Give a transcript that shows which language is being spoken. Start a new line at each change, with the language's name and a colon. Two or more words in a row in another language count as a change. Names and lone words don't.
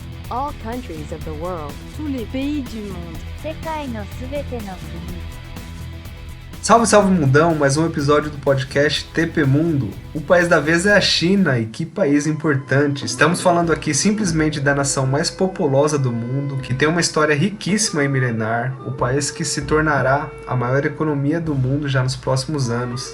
English: all countries of the world.
French: tous les pays du monde.
Japanese: 世界のすべての国。
Portuguese: Salve, salve mundão, mais um episódio do podcast TP Mundo. O país da vez é a China, e que país importante. Estamos falando aqui simplesmente da nação mais populosa do mundo, que tem uma história riquíssima e milenar, o país que se tornará a maior economia do mundo já nos próximos anos.